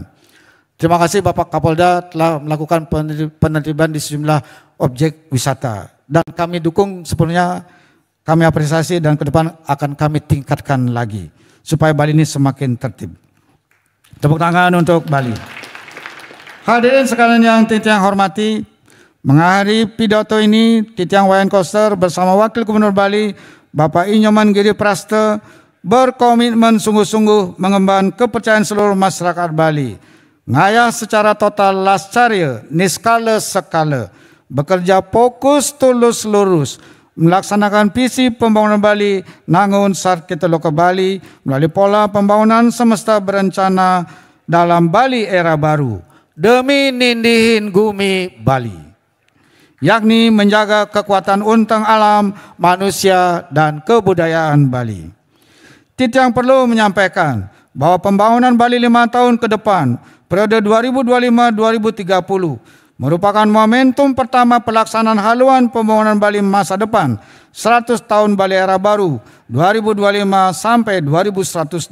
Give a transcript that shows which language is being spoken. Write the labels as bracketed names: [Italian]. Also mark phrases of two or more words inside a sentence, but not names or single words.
[Indonesian] Terima kasih Bapak Kapolda telah melakukan penertiban di sejumlah objek wisata. Dan kami dukung sepenuhnya, kami apresiasi dan ke depan akan kami tingkatkan lagi supaya Bali ini semakin tertib. Tepuk tangan untuk Bali. Hadirin sekalian yang Titiang hormati, mengakhiri pidato ini Titiang Wayan Koster bersama Wakil Gubernur Bali Bapak Inyoman Giri Praste berkomitmen sungguh-sungguh mengembangkan kepercayaan seluruh masyarakat Bali, ngayah secara total lascarya, niskala sekala, bekerja fokus tulus lurus, melaksanakan visi pembangunan Bali, nangun sarkita loka Bali melalui pola pembangunan semesta berencana dalam Bali era baru, demi [Balinese] nindihin gumi [Indonesian] Bali, yakni menjaga kekuatan untang alam, manusia, dan kebudayaan Bali. Titiang perlu menyampaikan bahwa pembangunan Bali 5 tahun ke depan, periode 2025-2030, merupakan momentum pertama pelaksanaan haluan pembangunan Bali masa depan 100 tahun Bali Era Baru 2025 sampai 2125.